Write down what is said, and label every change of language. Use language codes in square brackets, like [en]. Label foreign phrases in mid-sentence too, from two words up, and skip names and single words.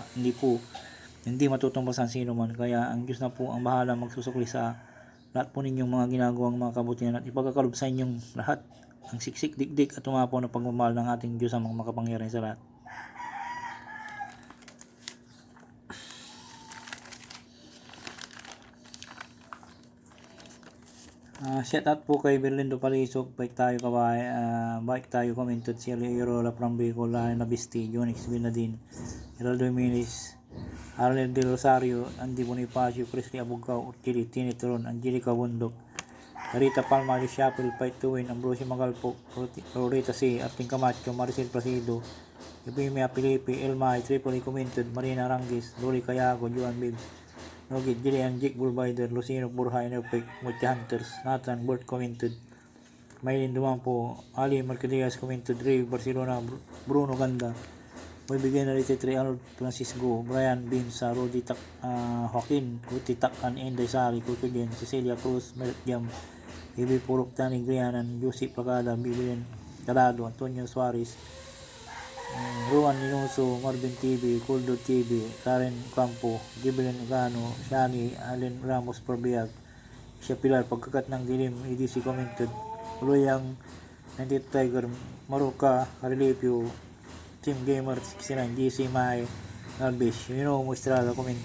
[tl] Hindi matutumbasan sino man. Kaya ang Diyos na po ang bahala magsusukli sa lahat po ninyong mga ginagawang mga kabutihan at ipagkakalob sa inyong lahat ang siksik, dikdik at tumapo na pagmamahal ng ating Diyos ang mga makapangyarihan sa lahat. [en] Shout out [tl] po kay Berlindo Palisok, Bike Tayo Kabay, Bike Tayo Commented, si Irola from Bicol, Lahan Nabisti, Jonix Binadin, Heraldo Minis, Arlen De Rosario, Andy Bonifacio, Cristi Abugao, Urchili, Tinitron, Angelica Bundok, Rita Palma, Alice Chapel, Fight to Win, Ambrosio Magalpo, Rorita C, Arting Camacho, Maricel Placido, Epimia Pilipi, Elmay, Tripoli Commented, Marina Rangis, Lori Cayago, Juan Bibbs, Nogit, Jillian, Jake Bulbider, Lucino Burha, Enerpec, Mucha Hunters, Nathan, Burt Commented, Maylin Dumampo, Ali Marquedias Commented, Ray Barcelona, Bruno Ganda, may bigyan na rin 3 Arnold Francisco, Brian Binsa, Rudy Joaquin, Kuti Takan, Inday Sari, Kutujen, Cecilia Cruz, Merit Jam, Ibi Purok, Tani Grianan, Joseph Pagada, Bibian Calado, Antonio Suarez, Ruan Inuso, Marvin TV, Kuldo TV, Karen Campo, Gibralin Gano, Shani, Allen Ramos Perbiag, Siya Pilar, Pagkakat ng Dilim, EDC Commented, Uluyang, 98 Tiger, Maruka, Carilipio, Team Gamer 69, GC May, Galbish, Mo Estrada Commented.